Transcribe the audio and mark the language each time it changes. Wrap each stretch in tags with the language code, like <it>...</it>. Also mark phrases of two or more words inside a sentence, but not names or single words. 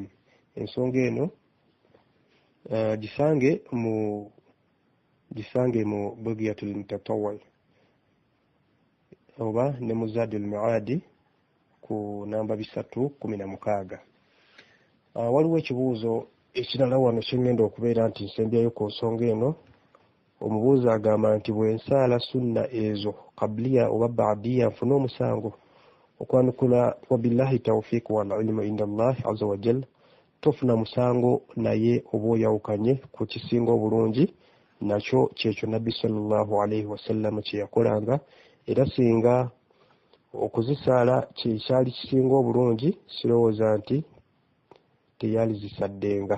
<lg>Ensonga eno gisange mu Bughyatul Mutatawwi oba ne mu Zadul Mi'adi ku namba 316. Waliwo ekibuuzo ekirala wano kyengenda okubeera nti nsembyayo ku nsonga eno. Omubuuzi agamba nti bwensaala sunna ezo qabliya oba ba'diya nfuna omusango.</lg> <ar>Okwanukula وبالله التوفيق والعلم عند الله عز وجل,</ar> <lg>tofuna musango naye oba oyawukanye ku kisinga obulungi nakyo kyekyo Nabbi</lg> <ar>صلى الله عليه وسلم</ar> <lg>kye yakolanga, era singa okuzisaala kyali kisinga obulungi sirowooza nti teyali zisaddenga.</lg>